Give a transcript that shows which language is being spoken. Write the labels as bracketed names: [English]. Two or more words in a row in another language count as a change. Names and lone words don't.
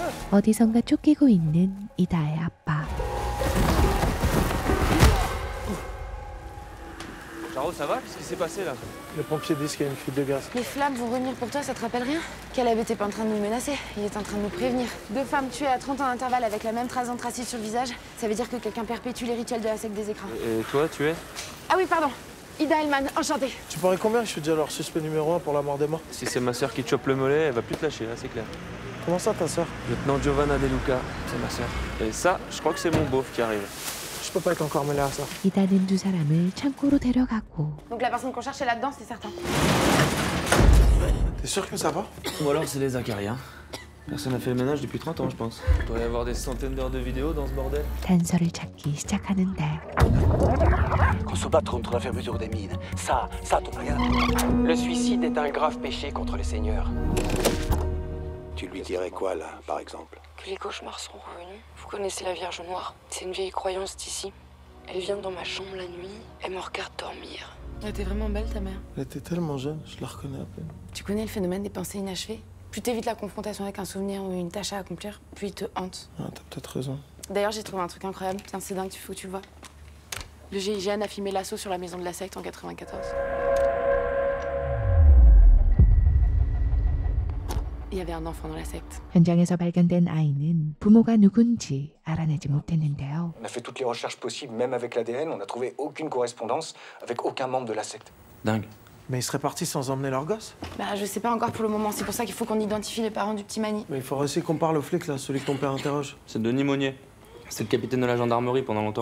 [Korean] 어디선가 쫓기고 있는 이다의 아빠. [French] Charo, ça va? Qu'est-ce qui s'est passé là? Les pompiers disent qu'il y a une fuite de gaz. Les flammes vont revenir pour toi, ça te rappelle rien? Caleb était pas en train de nous menacer, il est en train de nous prévenir. 2 femmes tuées à 30 ans d'intervalle avec la même trace d'anthracite sur le visage, ça veut dire que quelqu'un perpétue les rituels de la secte des écrans. Et toi, tu es? Ah oui, pardon. Ida Hellman, enchantée. Tu paries combien que je suis déjà leur suspect numéro 1 pour la mort des morts? Si c'est ma sœur qui te chope le mollet, elle va plus te lâcher, là, c'est clair. Comment ça, ta sœur? Lieutenant Giovanna De Luca, c'est ma sœur. Et ça, je crois que c'est mon beauf qui arrive. Je peux pas être encore mêlé à ça. [Korean] 이다는 두 사람을 창고로 데려가고 [French] Donc la personne qu'on cherche est là-dedans, c'est certain. T'es sûr que ça va? Ou alors c'est les acariens. Personne n'a fait le ménage depuis 30 ans, je pense. Il doit y avoir des centaines d'heures de vidéos dans ce bordel. [Korean] 단서를 찾기 시작하는데 [French] Qu'on se batte contre la fermeture des mines. Ça ton rien. Le suicide est un grave péché contre les seigneurs. Tu lui dirais quoi, là, par exemple? Que les cauchemars sont revenus. Vous connaissez la Vierge Noire. C'est une vieille croyance d'ici. Elle vient dans ma chambre la nuit, elle me regarde dormir. Elle était vraiment belle, ta mère. Elle était tellement jeune, je la reconnais à peine. Tu connais le phénomène des pensées inachevées? Plus t'évites la confrontation avec un souvenir ou une tâche à accomplir, plus il te hante. Ah, t'as peut-être raison. D'ailleurs, j'ai trouvé un truc incroyable. Tiens, c'est dingue, il faut que tu le vois. Le GIGN a filmé l'assaut sur la maison de la secte en 94. Il y avait un enfant dans la secte. [Korean] 현장에서 발견된 아이는 부모가 누군지 알아내지 못했는데요. [French] On a fait toutes les recherches possibles, même avec l'ADN, on n'a trouvé aucune correspondance avec aucun membre de la secte. Dingue. Mais ils seraient partis sans emmener leur gosse? Bah, je sais pas encore pour le moment. C'est pour ça qu'il faut qu'on identifie les parents du petit Mani. Mais il faudrait aussi qu'on parle au flic, là, celui que ton père interroge. C'est Denis Monnier. C'est le capitaine de la gendarmerie pendant longtemps.